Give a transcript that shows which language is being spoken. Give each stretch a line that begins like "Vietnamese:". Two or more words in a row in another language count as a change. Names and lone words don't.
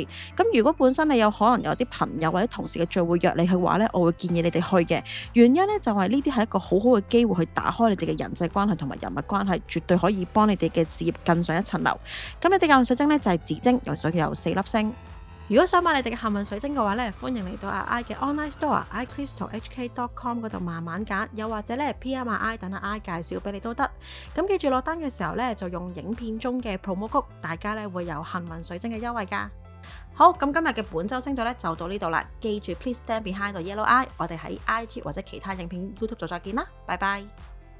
Cantonese: 咁如果本身你有可能有啲朋友或者同事嘅聚會約你去話咧，我會建議你哋去嘅。原因咧就係呢啲係一個好好嘅機會去打開你哋嘅人際關係同埋人物關係，絕對可以幫你哋嘅事業更上一層樓。咁你哋嘅幸運水晶咧就係紫晶，有4粒星。如果想買你哋嘅幸運水晶嘅話咧，歡迎嚟到阿 I 嘅
English: online store
Cantonese: iCrystalHK.com 嗰度慢慢揀，又或者咧 PM 阿 I 等阿 I 介紹俾你都得。咁記住落單嘅時候咧，就用影片中嘅
English: promo code，
Cantonese: 大家咧會有幸運水晶嘅優惠㗎。好，咁今日嘅本周星座咧就到呢度啦。記住
English: Please stand behind the yellow eye，
Cantonese: 我哋喺 IG 或者其他影片 YouTube 度再見啦，拜拜。